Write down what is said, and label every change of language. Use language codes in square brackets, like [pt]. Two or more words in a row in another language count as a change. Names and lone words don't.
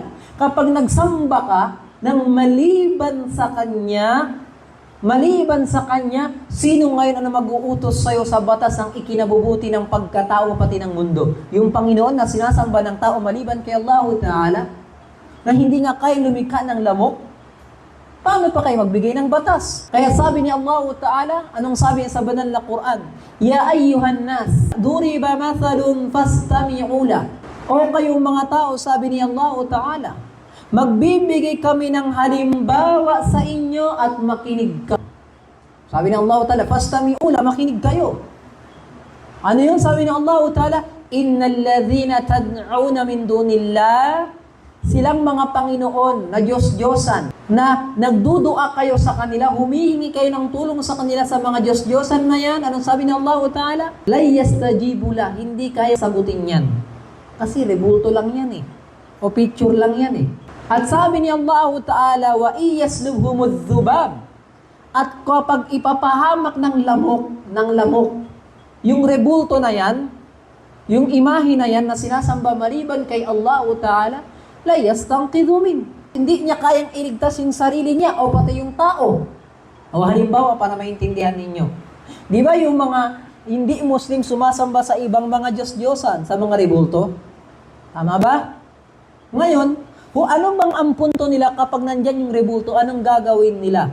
[tl] Kapag nagsamba ka ng maliban sa Kanya, sino ngayon ang mag-uutos sa'yo sa batas ang ikinabubuti ng pagkatao pati ng mundo? Yung Panginoon na sinasamba ng tao maliban kay Allah Ta'ala, na hindi nga kayang lumikha ng lamok, paano pa kayo magbigay ng batas? Kaya sabi ni Allah Ta'ala, anong sabi niya sa banal na Quran? [ar] يا أيها الناس ضرب مثل فاستمعوا له. [tl] O kayong mga tao, sabi ni Allah Ta'ala, magbibigay kami ng halimbawa sa inyo at makinig ka. Sabi ni Allah Ta'ala, [ar] فاستمعوا له, [tl] makinig kayo. Ano yun? Sabi ni Allah Ta'ala, [ar] إن الذين تدعون من دون الله, [tl] silang mga Panginoon na Diyos-Diyosan, na nagdudua kayo sa kanila, humihingi kayo ng tulong sa kanila sa mga Diyos-Diyosan na yan. Anong sabi ng Allah Ta'ala? [ar] لا يستجيب لا, [tl] hindi kaya sagutin yan. Kasi rebulto lang yan o picture lang yan At sabi ni Allah Ta'ala, [ar] وإن يسلبهم الذباب, [tl] at kapag ipapahamak ng lamok, yung rebulto na yan, yung imahe na yan na sinasamba maliban kay Allah Ta'ala, [ar] لا يستنقذ من. [tl] Hindi niya kayang iligtas yung sarili niya o pati yung tao. O halimbawa, para maintindihan ninyo. Di ba yung mga hindi Muslim sumasamba sa ibang mga Diyos-Diyosan, sa mga rebulto? Tama ba? Ngayon, anong bang ang punto nila kapag nandyan yung rebulto, anong gagawin nila?